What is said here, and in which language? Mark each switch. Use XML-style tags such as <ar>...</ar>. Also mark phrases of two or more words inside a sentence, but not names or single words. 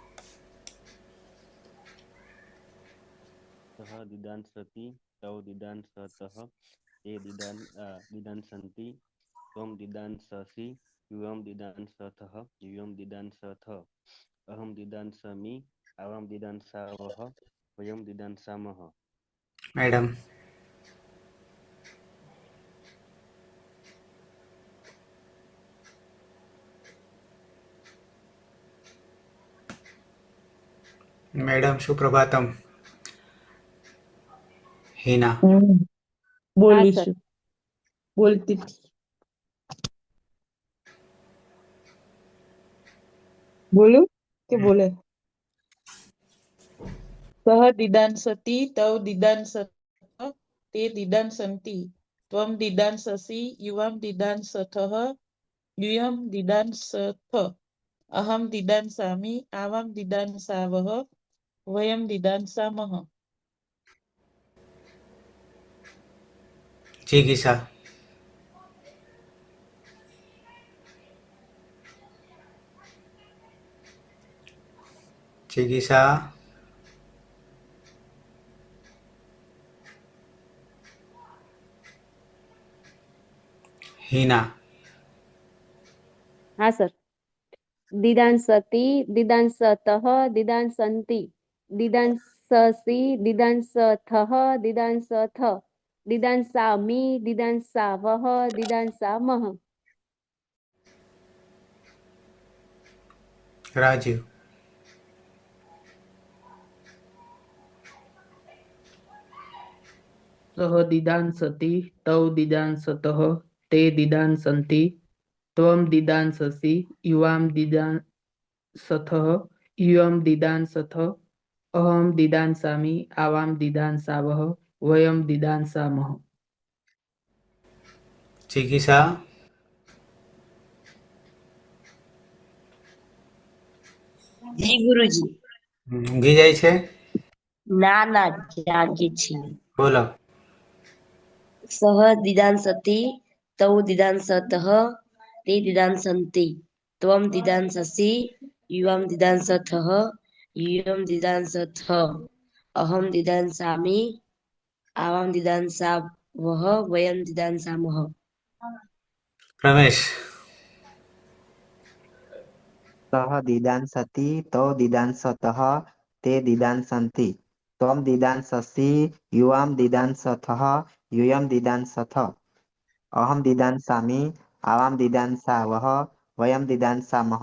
<sa>સહ દિદાંસતિ તૌ દિદાંસતઃ તે દિદાંસन्ति ત્વં દિદાંસસि યુવં દિદાંસથઃ यूयं દિદાંસથ અહં દિદાંસામિ આવાં દિદાંસાવઃ વયં દિદાંસામઃ मैडम मैडम सुप्रभातम हीना</sa> <gu>બોલીશું બોલતી હતી. બોલું કે બોલે</gu> <sa>સહ દીદાંસતિ તવ દીદાંસતઃ તે દીદાંસन्ति ત્વં દીદાંસસि યુવાં દીદાંસથઃ यूयं દીદાંસથ અહં દીદાંસામિ આવાં દીદાંસાવઃ વયં દીદાંસામઃ जिगीषा जिगीषा हीना</sa> <gu>હા સર</gu> <sa>દિદાંસતિ દિદાંસતઃ દિદાંસन्ति દિદાંસસि દિદાંસથઃ દિદાંસથ દિદાંસામિ દિદાંસાવઃ દિદાંસામઃ राजीव सह दिदांसति तौ दिदांसतः ते दिदांसन्ति त्वं दिदांससि युवां दिदांसथः यूयं दिदांसथ अहं दिदांसामि आवां दिदांसावः वयं दिदांसामः। चिकित्सा</sa> <gu>જી ગુરુજી ઊંઘી જાય છે ના ના જાગી છીએ બોલો</gu> <sa>સહ દિદાંસતિ તૌ દિદાંસતઃ તે દિદાંસન્તિ ત્વમ દિદાંસસि યુવામ દિદાંસથઃ यूयं दिदांसथ अहं दिदांसामि आवां दिदांसावः वयं दिदांसामः। रमेश सः दिदांसति तौ दिदांसतः ते दिदांसन्ति त्वं दिदांससि युवां दिदांसथः यूयं दिदांसथ अहं दिदांसामि आवां दिदांसावः वयं दिदांसामः।</sa>